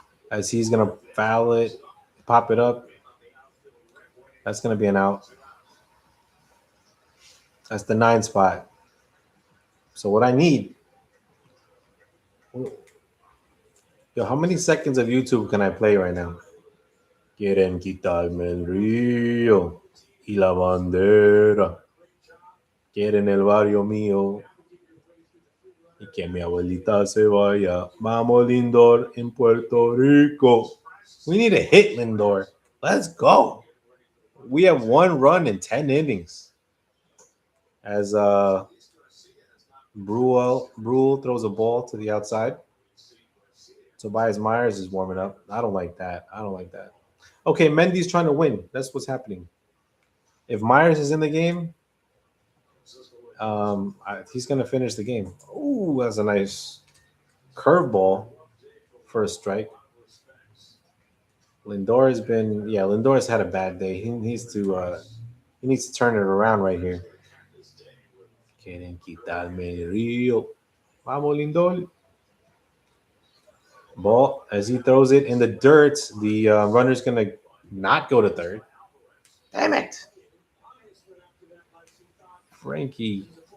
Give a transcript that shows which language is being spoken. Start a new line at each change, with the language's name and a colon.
English: As he's gonna foul it, pop it up. That's gonna be an out. That's the 9 spot. So what I need, yo, how many seconds of YouTube can I play right now?
Spanish: Quieren quitarme el río y la bandera. Quieren el barrio mío y que mi abuelita se vaya. Vamos, Lindor, en Puerto Rico.
English: We need a hit, Lindor. Let's go. We have one run in 10 innings. As Brule throws a ball to the outside. Tobias Myers is warming up. I don't like that. I don't like that. Okay, Mendy's trying to win. That's what's happening. If Myers is in the game, he's going to finish the game. Ooh, that's a nice curveball for a strike. Lindor has been, yeah, Lindor's had a bad day. He needs to turn it around right here.
Spanish: Quieren quitarme el río. Vamos, Lindor.
English: Ball as he throws it in the dirt. The runner's gonna not go to third. Damn it, Frankie!